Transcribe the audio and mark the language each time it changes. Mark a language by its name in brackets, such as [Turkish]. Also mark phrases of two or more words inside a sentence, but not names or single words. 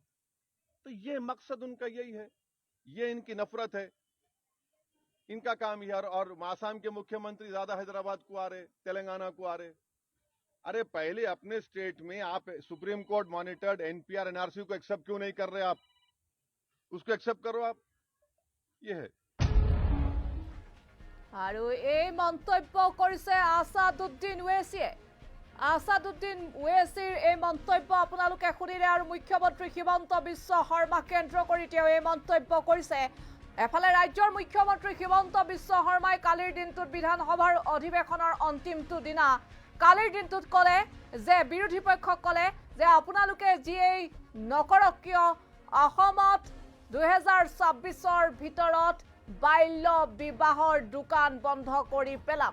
[Hindi] तो ये मकसद उनका यही है, ये इनकी नफरत है, इनका काम ही है। और आसाम के मुख्यमंत्री ज्यादा हैदराबाद को आ रहे, तेलंगाना को आ रहे। अरे पहले अपने स्टेट में आप [English] Supreme Court monitored [Hindi] एनपीआर एनआरसी को एक्सेप्ट क्यों नहीं कर रहे आप, उसको एक्सेप्ट करो आप। ये है। [Assamese] আৰু এই মন্তব্য কৰিছে আসাদুদ্দিন ওৱেছিয়ে। আসাদুদ্দিন ওৱেছিৰ এই মন্তব্য আপোনালোকে শুনিলে, আৰু মুখ্যমন্ত্ৰী হিমন্ত বিশ্ব শৰ্মা কেন্দ্ৰ কৰি তেওঁ এই মন্তব্য কৰিছে। এফালে ৰাজ্যৰ মুখ্যমন্ত্ৰী হিমন্ত বিশ্ব শৰ্মাই কালিৰ দিনটোত বিধানসভাৰ অধিৱেশনৰ অন্তিমটো দিনা কালিৰ দিনটোত ক'লে যে, বিৰোধী পক্ষক ক'লে যে আপোনালোকে যিয়েই নকৰক কিয় অসমত 2026ৰ ভিতৰত বাল্য বিবাহৰ দোকান বন্ধ কৰি পেলাম।